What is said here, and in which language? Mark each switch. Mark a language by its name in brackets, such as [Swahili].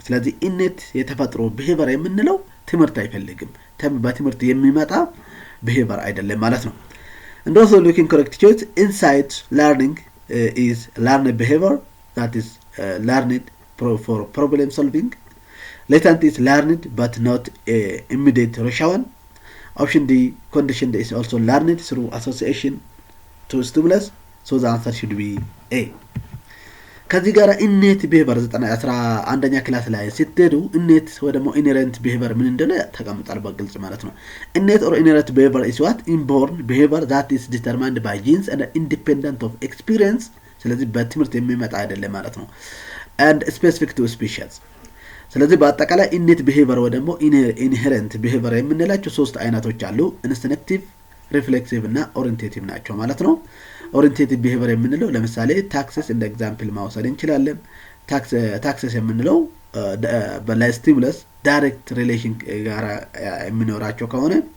[Amharic] ስለዚህ innate የተፈጥሮ behavior የምንለው ትምህርት አይፈልግም፣ በትምህርት የሚመጣ behavior አይደለም ማለት ነው። [English] And also looking correct choice insight learning is learned behavior that is learned for problem solving. Latent is learned but not immediate rational. Option D conditioned is also learned through association to stimulus. So the answer should be A. [Amharic] ከዚህ ጋር innate behavior 11ኛ ክላስ ላይ ስትሄዱ innate ወይ ደግሞ inherent behavior ምን እንደሆነ ተቀምጧል በግልጽ ማለት ነው። [English] Innate or inherent behavior is what? Inborn behavior that is determined by genes and independent of experience. [Amharic] ስለዚህ በትምህርት የሚመጣ አይደለም ማለት ነው። [English] And specific to species. [Amharic] ስለዚህ በአጠቃላይ innate behavior ወይ ደግሞ inherent behavior የምንላቸው ሶስት አይነቶች አሉ። instinctive, reflexive እና orientative ናቸው ማለት ነው። orientative behavior የምንለው ለምሳሌ taxes እንደ ኤግዛምፕል ማውሰድ እንችላለን። taxes የምንለው በላይ stimulus direct relation ጋር የሚኖራቸው ከሆነ